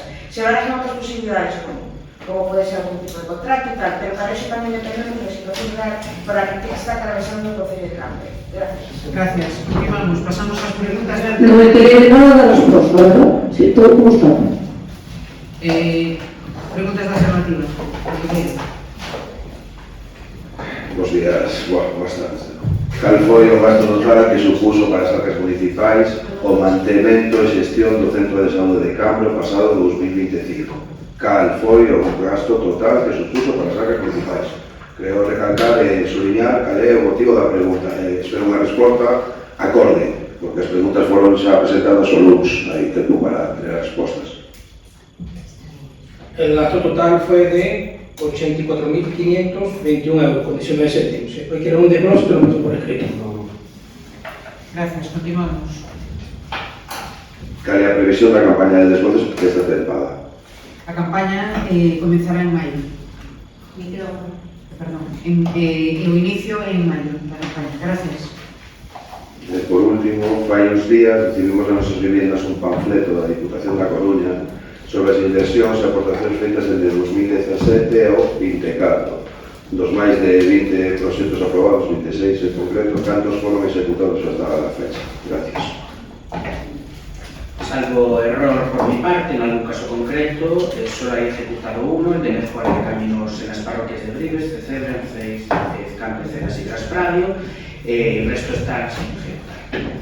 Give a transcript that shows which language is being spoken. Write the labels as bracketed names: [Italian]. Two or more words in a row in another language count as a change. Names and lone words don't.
[Spanish] Se barajan otras posibilidades como puede ser algún tipo de contrato y tal, pero para eso también dependemos de la situación real por la que está atravesando el Concello de Cambre. Gracias. Gracias. Continuamos. Pasamos a las preguntas de... No me enteré nada de las cosas, ¿verdad? Sí, todo como está. Preguntas de alternativa. Buenos días, buenas tardes. [Galician] Cal foi o gasto total que supuso para as arcas municipais o mantemento e xestión do Centro de Saúde de Cambre o pasado 2025? Cal foi o gasto total que supuso para as arcas municipais? Creo recalcar e subliñar cal é o motivo da pregunta. Espero unha resposta acorde, porque as preguntas foron xa presentadas ao LUX, hai tempo para tener as respostas. [Spanish] El gasto total fue de 84.521 euros con 19 céntimos. Si después quieren un desglose, lo meto por escrito. Gracias, continuamos. [Galician] Cal é a previsión da campaña de desgloses desta tempada? A campaña comenzará en maio. Perdón, o inicio en maio da campaña. Gracias. Por último, fai uns días recibimos nas nosas viviendas un panfleto da Diputación da Coruña sobre as inversións e aportacións feitas entre 2017 e o 24. Dos máis de 20 proxectos aprobados, 26 en concreto, cantos foron executados hasta a fecha. Gracias. [Spanish] Salvo error por mi parte, en algún caso concreto, solo hay ejecutado uno, el de mejora de caminos en las parroquias de Brives, Cecebre, Ceis, Cambre, Ceras y Traspradio. El resto está sin ejecutar.